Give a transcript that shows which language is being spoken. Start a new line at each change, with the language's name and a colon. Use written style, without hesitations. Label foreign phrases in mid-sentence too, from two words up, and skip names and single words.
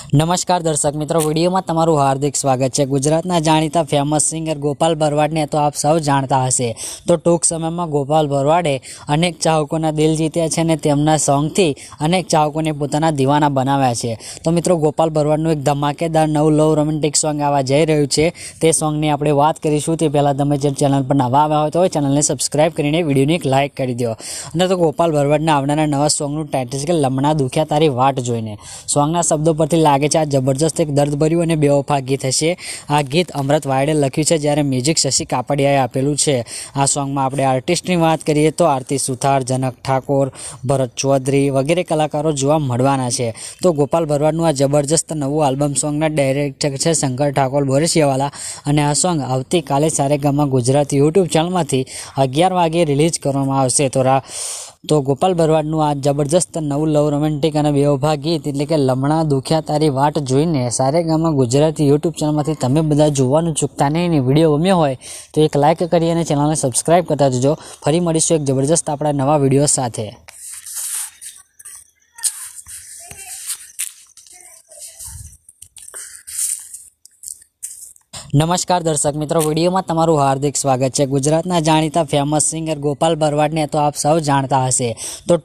Gujarati: નમસ્કાર દર્શક મિત્રો, વીડિયો મેં તમારું હાર્દિક સ્વાગત હૈ। ગુજરાતના જાણીતા
English: famous singer
Gujarati: ગોપાલ ભરવાડ ને તો આપ સૌ જાણતા હશે। તો ટૂંક સમય મેં ગોપાલ ભરવાડે અનેક ચાહકોના દિલ જીત્યા છે ને તેમના સોંગ થી અનેક ચાહકોને પોતાના દીવાના બનાવ્યા છે। તો મિત્રો, ગોપાલ ભરવાડનું એક ધમાકેદાર નવું
English: love romantic song
Gujarati: આવા જઈ રહ્યું છે। તે સોંગની આપણે વાત કરીશું। તે પહેલા તમે જે ચેનલ પર નવા આવ્યા હોય તો ચેનલને સબ્સ્ક્રાઇબ કરીને વિડિયોને એક લાઇક કરી દો। અને તો ગોપાલ ભરવાડના આવનારા નવા સોંગનું ટાઇટલ છે કે લમણા દુખ્યા તારી વાટ જોઈને। સોંગના શબ્દો પરથી લાગે છે આ જબરદસ્ત એક दर्दभर्યું અને બેવફા ગીત હશે। આ ગીત અમૃત વાયડે લખ્યું છે, જ્યારે મ્યુઝિક શશી કાપડિયાએ આપેલું છે। આ સોંગમાં આપણે આર્ટિસ્ટની વાત કરીએ તો આરતી સુથાર, જનક ઠાકોર, ભરત ચૌધરી વગેરે કલાકારો જોવા મળવાના છે। તો ગોપાલ ભરવાડનું આ જબરજસ્ત નવું આલ્બમ સોંગના ડાયરેક્ટર છે શંકર ઠાકોર બોરસિયાવાલા, અને આ સોંગ આવતીકાલે સારેગામા ગુજરાતી યુટ્યુબ ચેનલમાંથી 11 વાગે રિલીઝ કરવામાં આવશે। તો ગોપાલ ભરવાડનું આ જબરજસ્ત નવું
English: લવ રોમેન્ટિક
Gujarati: અને બેવફા ગીત એટલે કે લમણા દુખ્યા તારી વાટ જોઈને સારેગામા ગુજરાતી યુટ્યુબ ચેનલમાંથી તમે બધા જોવાનું ચૂકતા નહીં। વિડીયો ગમ્યો હોય તો એક લાઇક કરી અને ચેનલને સબસ્ક્રાઇબ કરતા જજો। ફરી મળીશું એક જબરજસ્ત આપણા નવા વિડીયો સાથે। નમસ્કાર દર્શક મિત્રો, વીડિયો મેં તમારું હાર્દિક સ્વાગત હૈ। ગુજરાતના જાણીતા
English: famous singer
Gujarati: ગોપાલ ભરવાડ ને તો આપ સૌ જાણતા હશે।